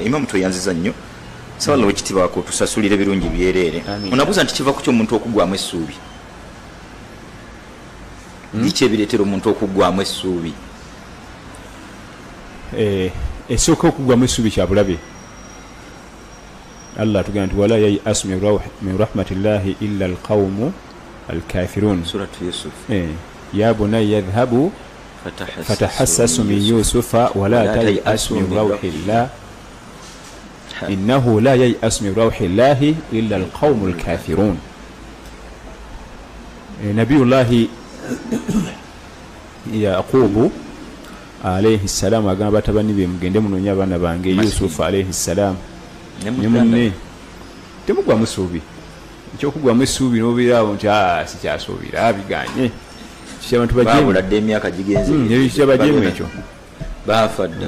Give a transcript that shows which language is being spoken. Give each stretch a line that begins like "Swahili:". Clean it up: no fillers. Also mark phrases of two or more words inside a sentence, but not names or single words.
Ganda: Imaamu tweyanziza nnyo sawala wekitibaako tusasulire birungi byereere. Onabuuza nti kiva ku kyo omuntu okugwamu essuubi biki ebireetera omuntu okugwamu essuubi? Esooka okugwamu essuubi kya bulabe. Allah tugamba nti
Arabic: ولا ييأس من رحمة الله إلا القوم الكافرون. Suratu Yusuf. يا بني اذهبوا فتحسسوا من يوسف ولا تيأسوا من روح الله إنه لا ييأس من روح الله إلا القوم الكافرون.
Ganda: Nabiyullahi Yaqubu
Arabic: عليه السلام
Ganda: agamba batabani be mugende munonya abaana bange Yusufu
Arabic: عليه السلام
Ganda: nemunne temugwamu essuubi ekyokugwamu essuubi n'obeerawo nti sikyasuubira biganye kyabantu babuladde emyaka gigenze kyabajemu ekyo baafadde